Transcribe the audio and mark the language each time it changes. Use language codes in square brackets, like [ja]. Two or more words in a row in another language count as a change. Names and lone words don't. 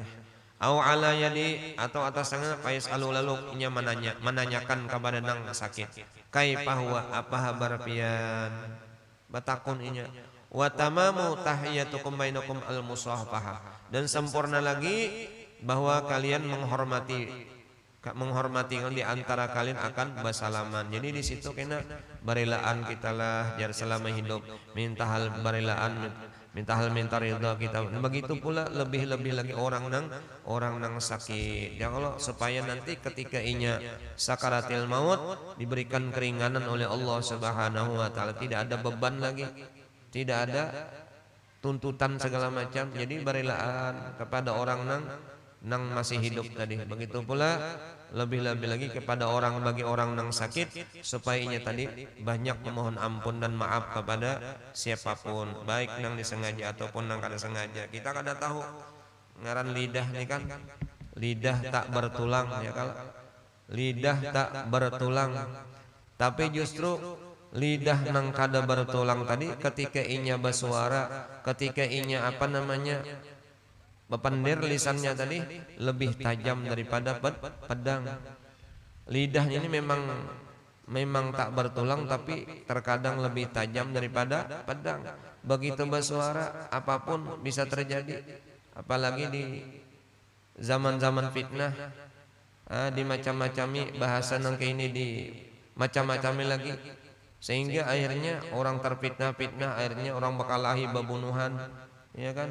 [bjn] Au ala yadi, atau atas tangan, faiz alu lalu nya menanyakan kepada nang sakit. [ar] كيف هو, [bjn] apa habar pian? Batakun inya. [ar] وتمام تحياتكم بينكم المصافحة, [id] dan sempurna lagi bahwa kalian menghormati di antara kalian akan bersalaman. [bjn] Jadi di situ kena barilaan kita lah jar selama hidup, minta hal barilaan, minta ridha kita. Begitu pula lebih lagi orang nang sakit. Ya kalau supaya nanti ketika inya sakaratil maut diberikan keringanan oleh [ar] الله سبحانه وتعالى, [bjn] tidak ada beban lagi, tidak ada tuntutan segala macam. Jadi barilaan kepada orang nang masih hidup tadi. Begitu pula lebih lagi kepada bagi orang nang sakit, supaya inya tadi banyak memohon ampun dan maaf kepada siapapun, baik nang disengaja ataupun nang kada sengaja. Kita kada tahu ngaran lidah nih kan, lidah tak bertulang ya, kalau lidah tak bertulang Tapi justru lidah nang kada bertulang tadi ketika inya bersuara, ketika inya bependir lisannya tadi lebih tajam daripada pedang. [id] Lidahnya ini memang tak bertulang tapi terkadang lebih tajam daripada pedang. [bjn] Begitu bersuara apapun bisa terjadi, apalagi di zaman-zaman fitnah, di macam-macami bahasa nang ini di macam-macami lagi, sehingga akhirnya orang terfitnah-fitnah, akhirnya orang berkelahi bebunuhan, ya kan?